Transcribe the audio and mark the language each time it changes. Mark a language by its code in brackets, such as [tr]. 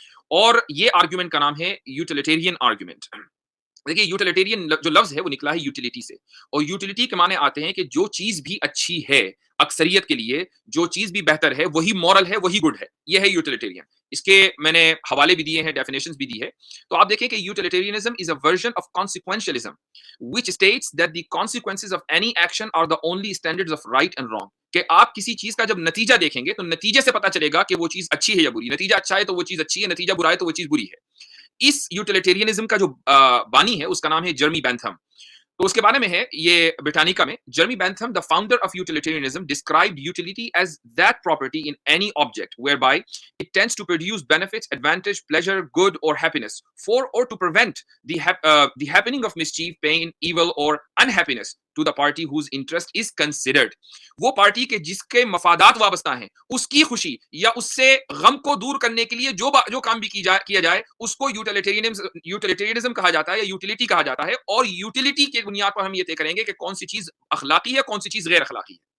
[ur] اور یہ آرگومنٹ کا نام ہے یوٹیلیٹیرین آرگومنٹ. دیکھیے یوٹیلیٹیرین جو لفظ ہے وہ نکلا ہے یوٹیلیٹی سے، اور یوٹیلیٹی کے معنی آتے ہیں کہ جو چیز بھی اچھی ہے اکثریت کے لیے، جو چیز بھی بہتر ہے وہی مورل ہے، وہی گڈ ہے. یہ ہے یوٹیلیٹیرین. اس کے میں نے حوالے بھی دیے ہیں، ڈیفینیشنز بھی دی ہے. تو آپ دیکھیں کہ [en] Utilitarianism is a version of consequentialism which states that the consequences of any action are the only standards of right and wrong. [ur] کہ آپ کسی چیز کا جب نتیجہ دیکھیں گے تو نتیجے سے پتا چلے گا کہ وہ چیز اچھی ہے یا بری. نتیجہ اچھا ہے تو وہ چیز اچھی ہے، نتیجہ برا ہے تو وہ چیز بری ہے. اس یوٹیلیٹیرینزم کا جو بانی ہے اس کا نام ہے جرمی بینتھم. تو اس کے بارے میں ہے یہ برٹانیکا میں [en] Jeremy Bentham the founder of utilitarianism described utility as that property in any object whereby it tends to produce benefits, advantage, pleasure, good or happiness for or to prevent the happening of mischief, pain, evil or unhappiness to the party whose interest is considered. [ur] وہ party کے جس کے مفادات وابستہ ہیں اس کی خوشی یا اس سے غم کو دور کرنے کے لیے جو کام بھی کیا جائے اس کو یوٹیلیٹیرینزم کہا جاتا ہے یا یوٹیلیٹی کہا جاتا ہے. اور یوٹیلیٹی کی بنیاد پر ہم یہ طے کریں گے کہ کون سی چیز اخلاقی ہے, کون سی چیز غیر اخلاقی ہے.